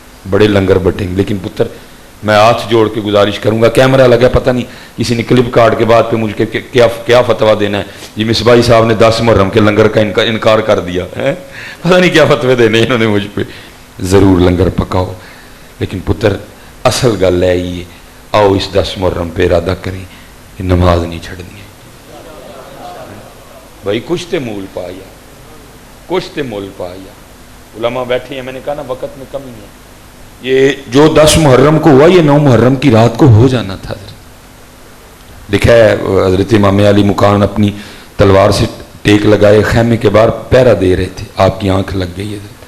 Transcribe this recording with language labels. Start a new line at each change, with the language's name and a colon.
Urdu: بڑے لنگر بٹیں گے, لیکن پتر میں ہاتھ جوڑ کے گزارش کروں گا, کیمرہ لگا پتہ نہیں کسی نے کلپ کارڈ کے بعد پہ مجھے کیا فتویٰ دینا ہے جی, مصباحی صاحب نے 10 محرم کے لنگر کا انکار کر دیا ہے, پتہ نہیں کیا فتوے دینے انہوں نے مجھ پہ. ضرور لنگر پکاؤ, لیکن پتر اصل گل ہے یہ, آؤ اس 10 محرم پہ ارادہ کریں کہ نماز نہیں چھڑنی ہے بھائی.
Punjabi: کچھ تے مول پایا, کچھ تے مول پایا.
Urdu: علماء بیٹھے ہیں, میں نے کہا نا وقت میں کمی ہے. یہ جو 10 محرم کو ہوا یہ 9 محرم کی رات کو ہو جانا تھا. لکھا ہے حضرت امام علی مکان اپنی تلوار سے ٹیک لگائے خیمے کے باہر پہرا دے رہے تھے, آپ کی آنکھ لگ گئی ہے.